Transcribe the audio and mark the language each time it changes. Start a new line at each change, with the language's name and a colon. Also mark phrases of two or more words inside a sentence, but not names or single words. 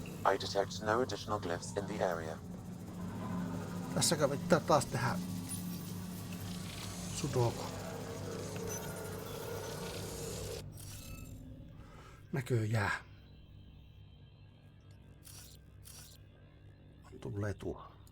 English: I detect no additional glyphs in the area.
Finnish: Tässäkö pitää taas tehdä sudoku? Näköjään. Tulee tuo.